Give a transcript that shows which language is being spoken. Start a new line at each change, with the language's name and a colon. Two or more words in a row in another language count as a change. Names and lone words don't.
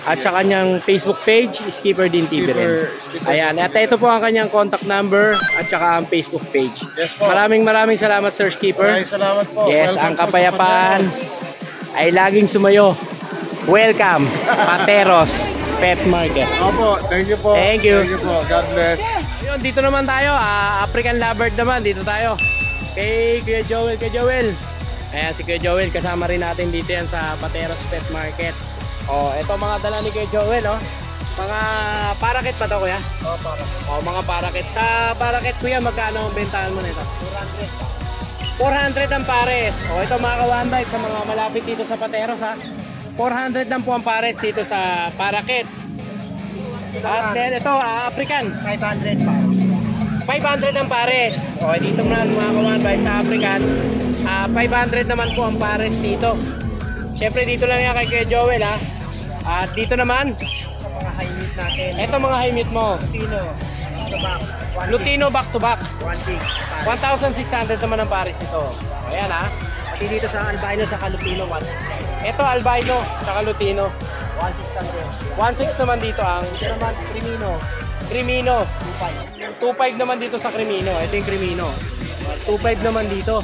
Filipino: At sa kanyang Facebook page, Skipper Din TV rin. Skipper Ayan, at ito po ang kanyang contact number at saka ang Facebook page. Yes po. Maraming salamat Sir Skipper. Maraming salamat po.
English: Yes, Welcome
Filipino: ang po sa kapayapaan Pateros. ay laging sumayo.
English: Welcome, Pateros Pet Market.
Filipino: Opo,
English: thank you po. Thank you. Thank you po. God bless.
Filipino: Ayun, dito naman tayo, African Lovebird naman, dito tayo. Kay Kuya Joel, Ayan, si Kuya Joel, kasama rin natin dito yan sa Pateros Pet Market. Oh, ito mga dala ni Kuya Joel, oh. Mga parakit pa to, kuya? Mga parakit. Sa parakit, kuya, magkano ang bentahan mo nito? 400 ang pares. O, ito mga ka-one bite sa mga malapit dito sa Pateros, ha. 400 lang po ang pares dito sa parakit. At then, ito, African. 500 pa. 500 ang pares. O, dito naman mga ka-one bite sa African. 500 naman po ang pares dito. Siyempre, dito lang yan kay Kuya Joel, ha. At dito naman, Mga
English: high meat
Filipino: natin. ito mga
English: high meat
Filipino: mo.
English: Lutino back to back.
Filipino: 1,600 naman ang pares ito. Ayan, ha. Kasi dito sa albino sa Lutino, Ito albino, saka lutino. 1,600. 1,600 naman dito ang Ito naman, Crimino. 2,500. 2,500 naman dito sa Crimino. Ito yung Crimino. 2,500 naman dito.